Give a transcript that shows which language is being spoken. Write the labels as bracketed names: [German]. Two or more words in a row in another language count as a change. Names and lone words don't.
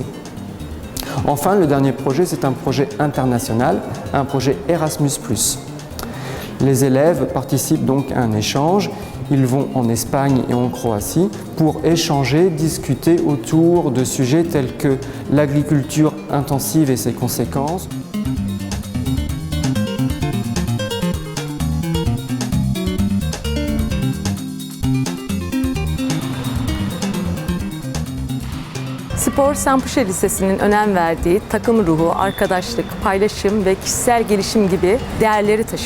[French] Enfin, le dernier projet, c'est un projet international, un projet Erasmus+. Les élèves participent donc à un échange. Ils vont en Espagne et en Croatie pour échanger, discuter autour de sujets tels que l'agriculture intensive et ses conséquences. [Turkish] Spor, Saint-Pulcher Lisesi'nin önem verdiği takım ruhu, arkadaşlık, paylaşım ve kişisel gelişim gibi değerleri taşır.